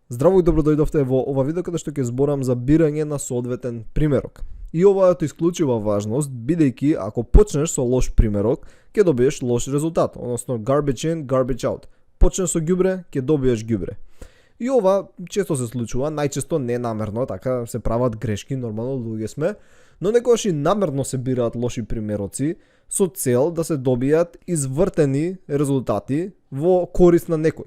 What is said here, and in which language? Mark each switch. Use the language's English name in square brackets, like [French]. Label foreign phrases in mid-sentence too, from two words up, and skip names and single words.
[Macedonian] Здраво и добро дојдовте во ова видео каде што ќе зборам за бирање на соодветен примерок. И ова е од исклучива важност, бидејќи ако почнеш со лош примерок, ќе добиеш лош резултат, односно [English] garbage in, garbage out. [Macedonian] Почнеш со ѓубре, ќе добиеш ѓубре. И ова често се случува, најчесто ненамерно, така се прават грешки, нормално луѓе сме, но некогаш и намерно се бираат лоши примероци со цел да се добијат извртени резултати во корист на некој.